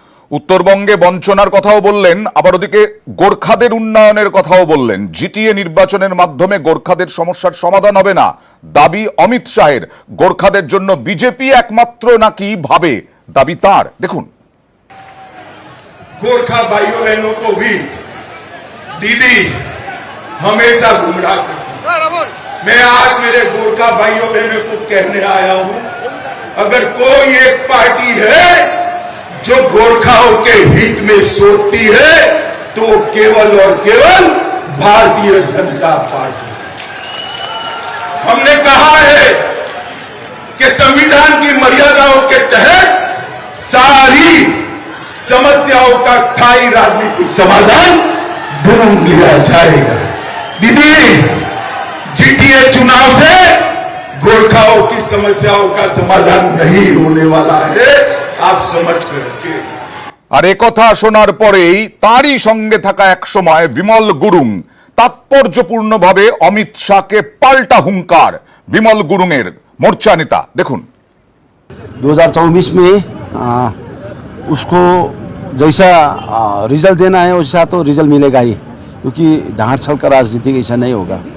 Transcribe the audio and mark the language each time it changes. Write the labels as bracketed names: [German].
[Bangla] উত্তরবঙ্গে বঞ্চনার কথাও বললেন, আবার ওদিকে গোর্খাদের উন্নয়নের কথাও বললেন। জিটিএ নির্বাচনের মাধ্যমে গোর্খাদের সমস্যার সমাধান হবে না, দাবি অমিত শাহের। গোর্খাদের জন্য বিজেপি একমাত্র নাকি ভাবে, দাবি তার। দেখুন। [Hindi] गोरखा भाइयों बहनों को भी दीदी हमेशा गुमराह करती है। मैं आज मेरे गोरखा भाइयों बहनों को कहने आया हूं, अगर कोई एक पार्टी है जो गोरखाओं के हित में सोचती है तो केवल और केवल भारतीय जनता पार्टी। हमने कहा है कि संविधान की मर्यादाओं के तहत सारी समस्याओं का स्थायी राजनीतिक समाधान ढूंढ लिया जाएगा। दीदी, जीटीए चुनाव से गोरखाओं की समस्याओं का समाधान नहीं होने वाला है, आप समझ कर रखिए। [Bangla] আর একথা শোনার পরেই তারই সঙ্গে থাকা এক সময় বিমল গুরুং তাৎপর্যপূর্ণভাবে অমিত শাহকে পাল্টা হুঙ্কার। বিমল গুরুংয়ের মোর্চা নেতা, দেখুন। [Hindi] 2024 में उसको जैसा रिजल्ट देना है वैसा तो रिजल्ट मिलेगा ही, क्योंकि ढांढ छल का राजनीति ऐसा नहीं होगा।